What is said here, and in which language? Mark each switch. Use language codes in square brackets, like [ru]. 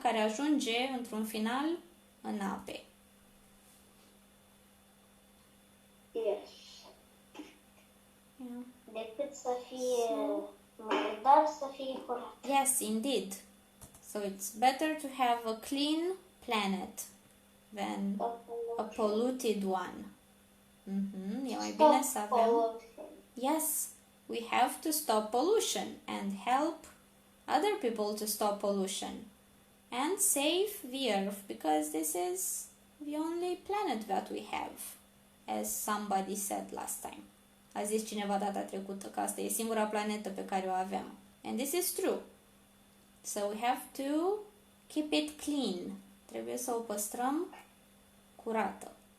[ro] Care ajunge într-un final în ape. [en] Yes. Yeah. [ro] Decât să fie murdar, să fie curat. [en] Yes, indeed. So it's better to have a clean planet than a polluted one. [ro] E mai bine să avem... [en] Yes, we have to stop pollution and help other people to stop pollution and save the earth because this is the only planet that we have, as somebody said last time. [ro] A zis cineva data trecută că asta e singura planetă pe care o avem. [en] And this is true. So we have to keep it clean. [ro] Trebuie să o păstrăm curată.